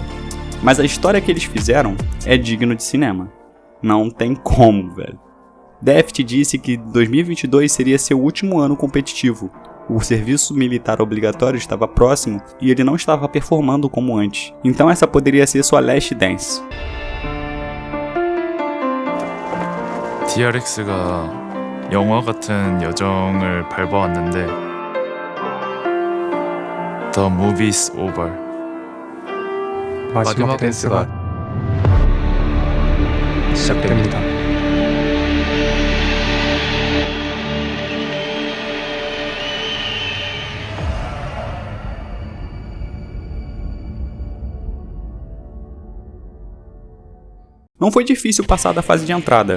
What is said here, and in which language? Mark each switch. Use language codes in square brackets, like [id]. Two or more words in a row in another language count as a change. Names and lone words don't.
[pt] Mas a história que eles fizeram é digno de cinema. Não tem como, velho. Deft disse que 2022 seria seu último ano competitivo. O serviço militar obrigatório estava próximo e ele não estava performando como antes. Então essa poderia ser sua [en] last dance. [ko] DRX가 영화 같은 여정을 밟아왔는데 [en] The movie's over. [ko] 마지막 댄스가 시작됩니다. [pt] Não foi difícil passar da fase de entrada.